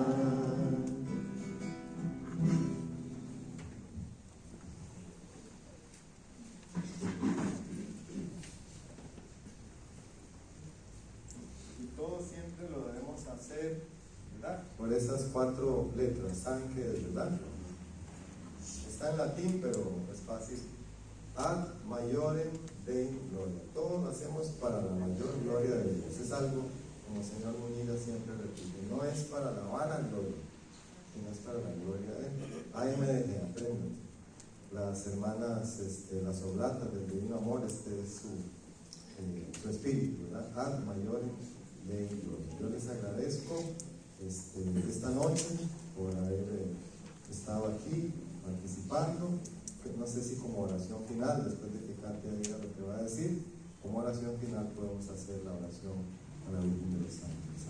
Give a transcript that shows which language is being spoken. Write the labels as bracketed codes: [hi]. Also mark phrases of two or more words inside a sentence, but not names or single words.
[es] Y todo siempre lo debemos hacer, ¿verdad? Por esas 4 letras, ángeles, ¿verdad? Está en latín, pero es fácil. [la] Ad maiorem Dei gloria. [es] Todo lo hacemos para la mayor gloria de Dios. Es algo, como el señor Muñiz siempre repite, no es para la vana gloria, sino es para la gloria de Él. AMDG, aprendan. Las hermanas, las oblatas del Divino Amor, es su espíritu, ¿verdad? [la] Ad maiorem Dei gloria. [es] Yo les agradezco esta noche por haber estado aquí participando. No sé si como oración final, después de que Katia diga lo que va a decir, como oración final podemos hacer la oración a la Virgen de los Ángeles.